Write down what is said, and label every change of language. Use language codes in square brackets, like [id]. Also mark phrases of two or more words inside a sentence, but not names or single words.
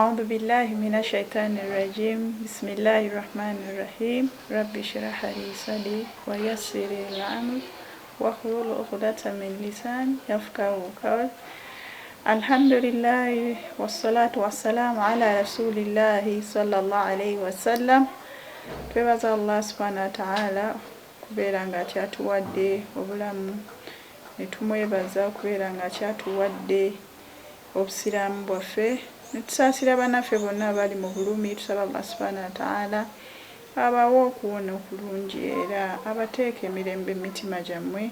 [ar] بالله من الشيطان الرجيم بسم الله الرحمن الرحيم رب اشرح لي صدري ويسر لي الأمر واحلل عقدة من لساني يفقهوا قولي الحمد لله والصلاة والسلام على رسول الله صلى الله عليه وسلم. [lg] Twebaza [ar] الله سبحانه وتعالى [lg] kubeera nga kyatuwadde obulamu ne tumwebaza kubeera nga kyatuwadde obusiraamu bwaffe ne tusaasira bannaffe bonna abali mu bulumi. Tusaba [ar] الله سبحانه وتعالى [lg] abawe okuwona okulungi era abateeka emirembe mu mitima gyammwe.